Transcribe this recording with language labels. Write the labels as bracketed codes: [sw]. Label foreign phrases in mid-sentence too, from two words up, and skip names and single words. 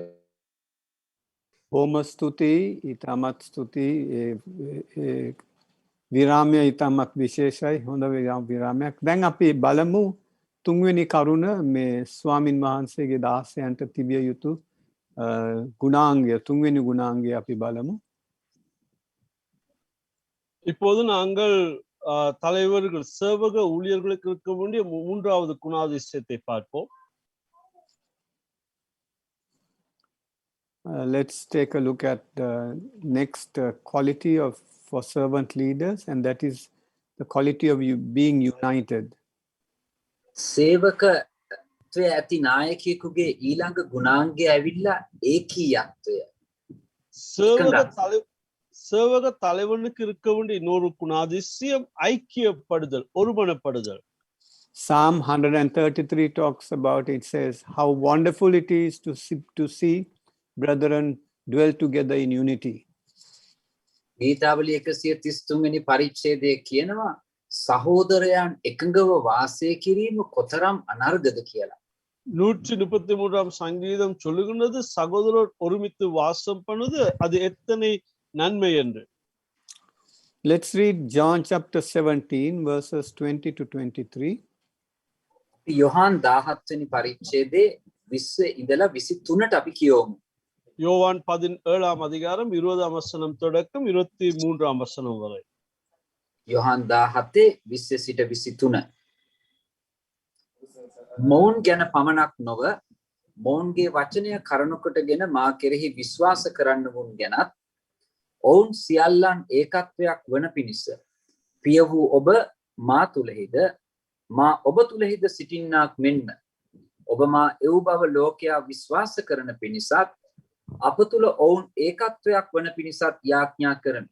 [si] බොහොම ස්තුතියි. ඊටමත් ස්තුතියි. විරාමය ඊටමත් විශේෂයි. හොඳ විරාමයක්. දැන් අපි බලමු තුන්වෙනි කරුණ මේ ස්වාමින් වහන්සේගේ දාසයන්ට තිබිය යුතු ගුණාංගය. තුන්වෙනි ගුණාංගය අපි බලමු. [ta] இப்போது நாங்கள் தலைவர்கள் சேவக ஊழியர்களுக்கு இருக்க வேண்டிய மூன்றாவது குணாதிசயத்தை பார்ப்போம். [en] Let's take a look at the next quality for servant leaders, and that is the quality of being united. [si] සේවකත්වය ඇති නායකයෙකුගේ ඊළඟ ගුණාංගය ඇවිල්ලා ඒකීයත්වය. [ta] சேவக தலைவனுக்கு இருக்க வேண்டிய இன்னொரு குணாதிசயம் ஐக்கியப்படுதல், ஒருமனப்படுதல். [en] Psalm 133 talks about it. Says how wonderful it is to see brethren dwell together in unity. [si] ගීතාවලිය 133 වෙනි පරිච්ඡේදයේ කියනවා සහෝදරයන් එකඟව වාසය කිරීම කොතරම් අනර්ගද කියලා. [ta] 133ஆம் சங்கீதம் சொல்லுகின்றது சகோதரர் ஒருமித்து வாசம் பண்ணுது அது எத்தனை நன்மை என்று. [en] Let's read John chapter 17 verses 20 to 23. [si] යොහාන් 17 වෙනි පරිච්ඡේදයේ 20 ඉඳලා 23ට අපි කියවමු. [ta] யோவான் 17ஆம் அதிகாரம் 20ஆம் வசனம் தொடக்கம் 23ஆம் வசனம் வரை. [si] යොහාන් 17 20 සිට 23. මොවුන් ගැන පමණක් නොව මොවුන්ගේ වචනය කරුණකටගෙන මා කෙරෙහි විශ්වාස කරන්නවුන් ගැනත් ඔවුන් සියල්ලන් ඒකත්වයක් වන පිණිස පිය වූ ඔබ මා තුලෙහිද මා ඔබ තුලෙහිද සිටින්නාක් මෙන්ම ඔබ මා එව් බව ලෝකයා විශ්වාස කරන පිණිසත් අප තුල ඔවුන් ඒකත්වයක් වන පිණිසත් යාඥා කරමි.